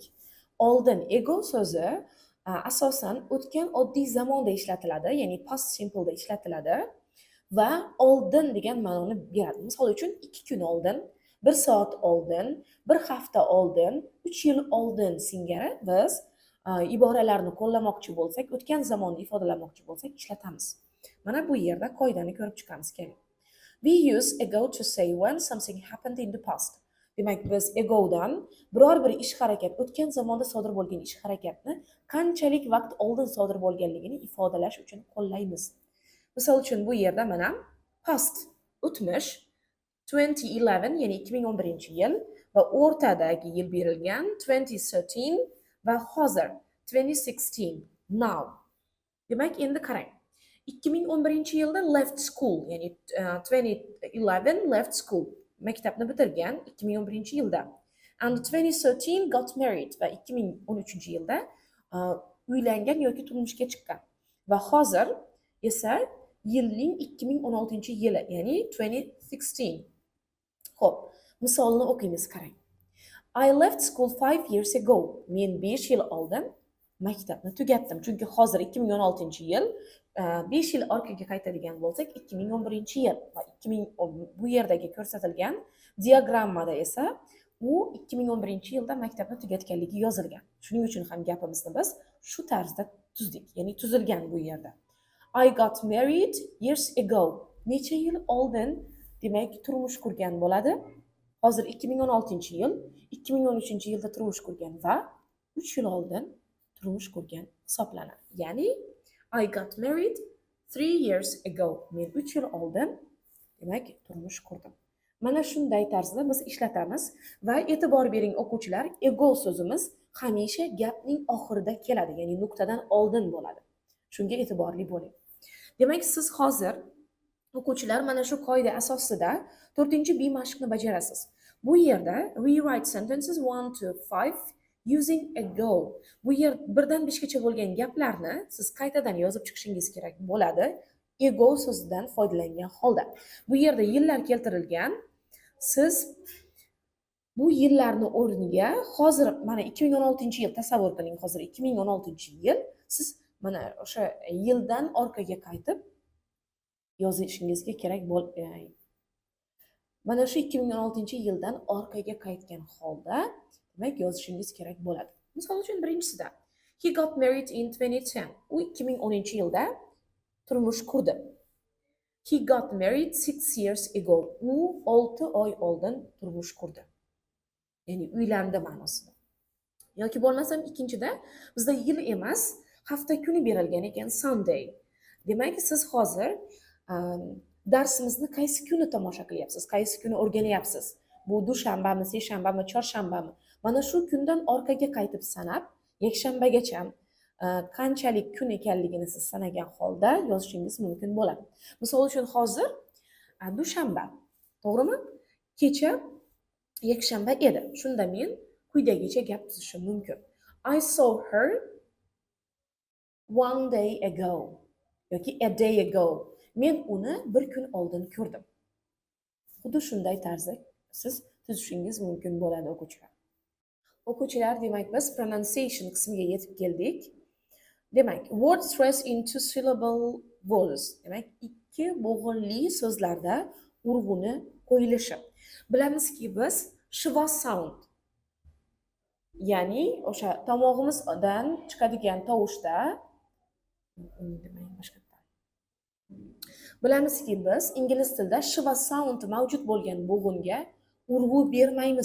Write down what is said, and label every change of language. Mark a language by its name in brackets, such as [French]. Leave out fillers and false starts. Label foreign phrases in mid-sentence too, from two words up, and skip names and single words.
[Uzbek] Oldin ego so'zi asosan o'tgan oddiy zamonda ishlatiladi, ya'ni [English] past simple'da [Uzbek] ishlatiladi va oldin degan ma'noni beradi. Misol uchun 2 kun oldin, 1 soat oldin, 1 hafta oldin, 3 yil oldin singari biz iboralarni qo'llamoqchi bo'lsak, o'tgan zamonni ifodalamoqchi bo'lsak ishlatamiz. Mana bu yerda qoidani ko'rib chiqamiz keling. [English] We use ago to say when something happened in the past. [Uzbek] Demak, biz agodan biror bir ish harakat, o'tgan zamonda sodir bo'lgan ish harakatni qanchalik vaqt oldin sodir bo'lganligini ifodalash uchun qo'llaymiz. Misol uchun bu yerda mana past o'tmish 2011 ya'ni 2011-yil va o'rtadagi yil berilgan 2013 va hozir 2016 now. Demak, endi qarang. 2011-yilda [English] left school, [Uzbek] ya'ni 2011 [English] left school, [Uzbek] maktabni bitirgan 2011-yilda. [English] And 2013 got married [Uzbek] va 2013-yilda uylangan yoki turmushga chiqqan. Va hozir esa yilning 2016-yili, ya'ni 2016. Xo'p, misolni o'qiymiz, qarang. [English] I left school 5 years ago. [Uzbek] Men 5 yil oldin maktabni tugatdim. Chunki hozir 2016-yil, 5 yil orqaga qaytadigan bo'lsak 2011-yil va 2000 bu yerdagi ko'rsatilgan diagrammada esa u 2011-yilda maktabni tugatganligi yozilgan. Shuning uchun ham gapimizni biz shu tarzda tuzdik, ya'ni tuzilgan bu yerda. [English] I got married years ago. [Uzbek] Necha yil oldin demak turmush qurgan bo'ladi. Hozir 2016-yil, 2013-yilda turmush qurgan va 3 yil oldin turmush qurgan hisoblanadi. [English] Ya'ni I got married 3 years ago. [Uzbek] Men 3 yil oldin demak turmush qurdim. Mana shunday tarzda biz ishlatamiz va e'tibor bering o'quvchilar, ego so'zimiz hamisha gapning oxirida keladi, ya'ni nuqtadan oldin bo'ladi. Shunga e'tiborli bo'ling. Demak, siz hozir o'quvchilar mana shu qoida asosida 4-B mashqni bajarasiz. Bu yerda [English] rewrite sentences 1 to 5 using ago. [Uzbek] Bu yer 1dan 5gacha bo'lgan gaplarni siz qaytadan yozib chiqishingiz kerak bo'ladi. Ego so'zidan foydalangan holda. Bu yerda yillar keltirilgan. Siz bu yillarni o'rniga hozir mana 2016-yil tasavvur qiling, hozir 2016-yil, siz mana o'sha yildan orqaga qaytib yozishingizga kerak mana shu 2016-yildan orqaga qaytgan holda demak yozishingiz kerak bo'ladi. Misol uchun birinchisida [English] he got married in 2010. [Uzbek] U 2010-yilda turmush qurdi. [English] He got married 6 years ago. [Uzbek] U 6 oy oldin turmush qurdi. Ya'ni uylandi ma'nosida. Yoki bo'lmasam ikkinchida bizda yil emas, hafta kuni berilgan ekan Sunday. Demak, siz hozir darsimizni qaysi kuni tomosha qilyapsiz, qaysi kuni o'rganyapsiz? Bu dushanbami, seshanbami, chorshanbami? Mana shu kundan orqaga qaytib sanab, yakshanbagacha qanchalik kun ekanligini siz sanagan holda yozishingiz mumkin bo'ladi. Misol uchun hozir dushanba, to'g'rimi? Kecha yakshanba edi. Shunda men quyidagicha gap tuzishim mumkin. [English] I saw her one day ago yoki a day ago. [Uzbek] Men uni bir kun oldin ko'rdim. Xuddi shunday tarzda siz tuzishingiz mumkin bo'ladi o'quvchilar. O'quvchilar, demak biz pronunciation qismiga yetib keldik. Demak, [English] word stress in two syllable vowels. [Uzbek] Demak, ikki bo'g'inli so'zlarda urg'uni qo'yilishi. Bilamizki biz [English] shva sound, [Uzbek] ya'ni o'sha tomog'imizdan chiqadigan tovushda bilamizki biz ingliz tilida [English] shva sound [Uzbek] mavjud bo'lgan bo'g'inga urg'u bermaymiz.